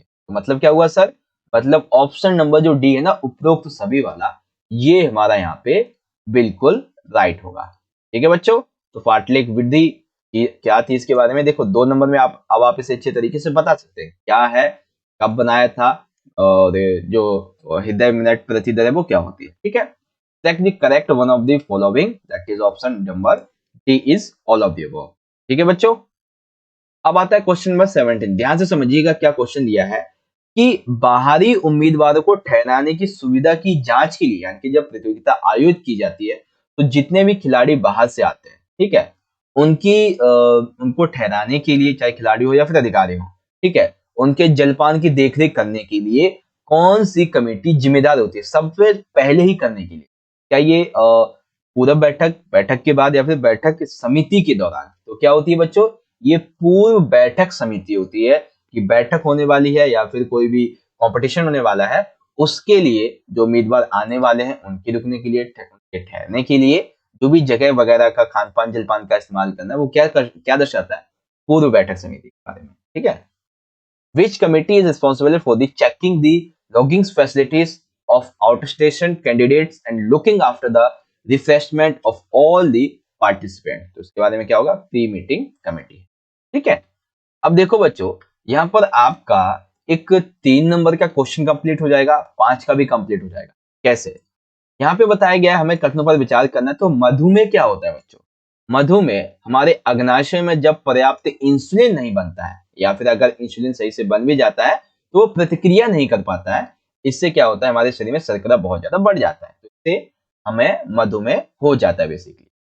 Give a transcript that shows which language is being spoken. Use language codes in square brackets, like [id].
[hi] तो मतलब क्या हुआ सर, मतलब ऑप्शन नंबर जो डी है ना, उपरोक्त सभी वाला, ये हमारा यहाँ पे बिल्कुल राइट होगा। ठीक है बच्चों, तो फार्टलेक विधि क्या थी इसके बारे में देखो, 2 नंबर में आप इसे अच्छे तरीके से बता सकते हैं क्या है, कब बनाया था, और जो हृदय मिनट प्रति दर है वो क्या होती है। ठीक है, [en] select the correct one of the following, that is option number D is all of the above। [hi] ठीक है बच्चों, अब आता है क्वेश्चन नंबर 17, ध्यान से समझिएगा क्या क्वेश्चन दिया है कि बाहरी उम्मीदवारों को ठहराने की सुविधा की जांच के लिए, यानी कि जब प्रतियोगिता आयोजित की जाती है तो जितने भी खिलाड़ी बाहर से आते हैं, ठीक है, उनको ठहराने के लिए, चाहे खिलाड़ी हो या फिर अधिकारी हो, ठीक है, उनके जलपान की देखरेख करने के लिए कौन सी कमेटी जिम्मेदार होती है सबसे पहले ही करने के लिए। क्या ये पूर्व बैठक के बाद या फिर बैठक समिति के दौरान? तो क्या होती है बच्चों, ये पूर्व बैठक समिति होती है कि बैठक होने वाली है या फिर कोई भी कंपटीशन होने वाला है, उसके लिए जो उम्मीदवार आने वाले हैं उनके रुकने के लिए, उनके ठहरने के लिए जो भी जगह वगैरह का खान पान जलपान का इस्तेमाल करना है, वो क्या दर्शाता है, पूर्व बैठक समिति के बारे में। ठीक है, [en] which committee is responsible for the checking the logging facilities of outstation candidates and looking after the refreshment of all the participants? [hi] तो उसके बारे में क्या होगा, प्री मीटिंग कमेटी। ठीक है, अब देखो बच्चों, यहाँ पर आपका एक 3 नंबर का क्वेश्चन कंप्लीट हो जाएगा, 5 का भी कंप्लीट हो जाएगा। कैसे? यहाँ पे बताया गया है हमें कथनों पर विचार करना है। तो मधुमेह क्या होता है बच्चों? मधुमेह हमारे अग्नाशय में जब पर्याप्त इंसुलिन नहीं बनता है या फिर अगर इंसुलिन सही से बन भी जाता है तो वो प्रतिक्रिया नहीं कर पाता है, इससे क्या होता है, हमारे शरीर में शर्करा बहुत ज्यादा बढ़ जाता है, तो इससे हमें मधुमेह हो जाता है बेसिकली।